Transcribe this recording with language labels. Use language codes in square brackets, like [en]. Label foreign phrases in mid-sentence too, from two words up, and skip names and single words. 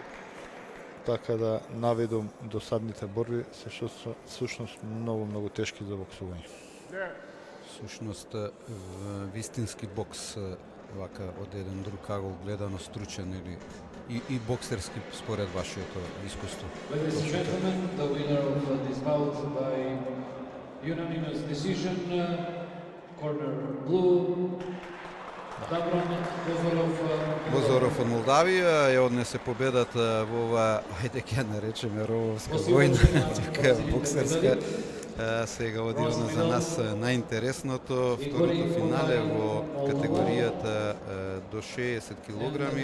[mk] Така да наведом досадните борби се всушност многу тешки за боксување. Всушност, вистински бокс, вака од еден друг агол гледано, стручен или и боксерски според вашето искуство. [en] Ladies and gentlemen, the winner of this bout by unanimous decision, corner blue, Dabran [mk] Бозоров од Молдавија ја однесе победата во ова, ајде ќе наречеме рововска војна, тука боксерска. Сега одивно за нас најинтересното, второто финале во категоријата до 60 килограми.